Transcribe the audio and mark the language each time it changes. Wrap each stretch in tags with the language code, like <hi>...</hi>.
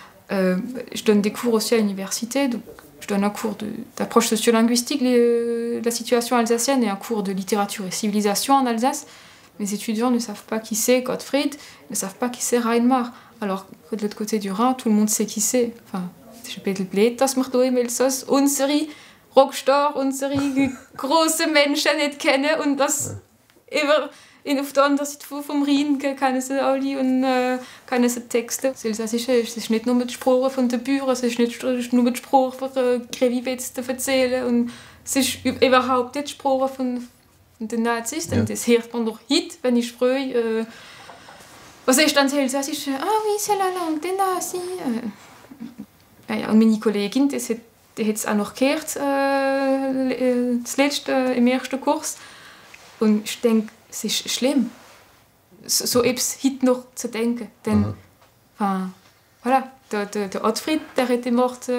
<fr>Je donne des cours aussi à l'université, donc je donne un cours d'approche sociolinguistique de la situation alsacienne et un cours de littérature et civilisation en Alsace. Mes étudiants ne savent pas qui c'est Gottfried, ne savent pas qui c'est Reinmar, alors que de l'autre côté du Rhin, tout le monde sait qui c'est. Enfin, je peux être</fr> <de>blöd, dass wir da im Elsass unsere Rockstar, unsere große Menschen nicht kennen und das auf der anderen Seite vom Rhein kennen sie alle und kennen sie Texte. Das Elsassische ist nicht nur die Sprache von den Bauern, es ist nicht nur die Sprache von Greviwitz zu erzählen und es ist überhaupt nicht die Sprache von den Nazis, denn das hört man doch heute, wenn ich spreche. Was ist dann das Elsassische?</de> <fr>Ah oui, c'est la langue des Nazis.</fr> <de>Ja, und meine Kollegin, die hat es auch noch gehört, das letzte, im ersten Kurs. Und ich denke, es ist schlimm, so etwas heute noch zu denken. Denn, voilà, der Gottfried, der hat im 8.</de>